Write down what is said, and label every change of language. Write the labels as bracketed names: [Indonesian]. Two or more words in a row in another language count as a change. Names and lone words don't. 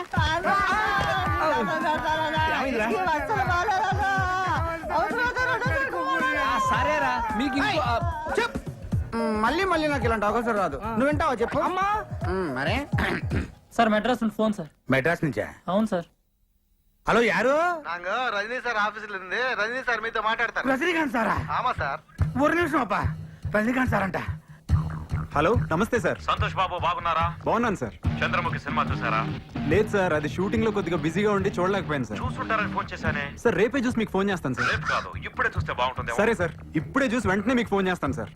[Telugu] ఏమైందిరా? సరేరా మీకు ఇంకో చెప్ మళ్ళీ మళ్ళీ నాకు ఇలాంటి అవకాశం రాదు నువ్వు వింటావా చెప్పు అమ్మా మరే సార్ మెడ్రాస్ నుండి ఫోన్ సార్ మెడ్రాస్ నుంచా అవును సార్ [Tamil] ஹலோ யாரு நாங்க ரஜினி சார் ஆபீஸ்ல இருந்து ரஜினி சார் மீது மாட்டாడతారు [Telugu] రజనీకాంత్ సారా [Tamil] ஆமா சார் [Telugu] ఒక నిమిషం అప్ప రజనీకాంత్ సార్ అంట హలో నమస్తే సార్ సంతోష్ బాబు బాగున్నారా బాగున్నాను సార్ చంద్రముఖి సినిమా చూసారా లేదు సార్ అది షూటింగ్ లో కొద్దిగా బిజీగా ఉండి చూడలేకపోయాను సార్ చూస్తుంటారని ఫోన్ చేశానే సార్ రేపే చూసి మీకు ఫోన్ చేస్తాను సార్ రేపు కాదు ఇప్పుడే చూస్తే బాగుంటుంది సరే సార్ ఇప్పుడే చూసి వెంటనే మీకు ఫోన్ చేస్తాను సార్